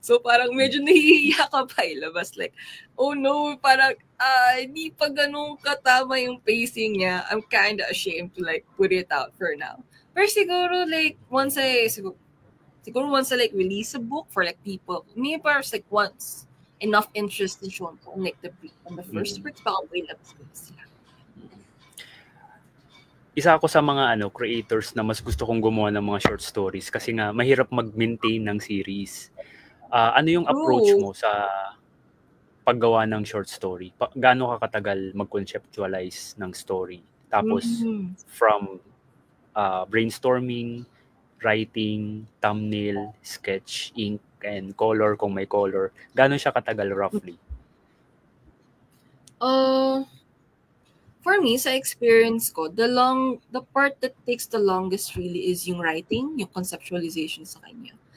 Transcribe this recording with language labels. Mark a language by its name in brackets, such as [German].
[Filipino] So parang medyo nahihiya ka pa ilabas. Like, oh no, parang hindi pa ganun katama yung pacing niya. [English] I'm kind of ashamed to like put it out for now. Pero siguro like once I like release a book for like people, maybe parang like once enough interest in showing po like the first works, baka may labas ko sila. [Filipino] Isa ako sa mga creators na mas gusto kong gumawa ng mga short stories kasi nga mahirap mag-maintain ng series. Ano yung approach [English] True. [Filipino] mo sa paggawa ng short story? Gaano ka katagal mag-conceptualize ng story? Tapos, Mhm. from brainstorming, writing, thumbnail, sketch, ink, and color kung may color, gaano siya katagal roughly? [English] For me, sa experience ko, the part that takes the longest really is yung writing, yung conceptualization sa kanya.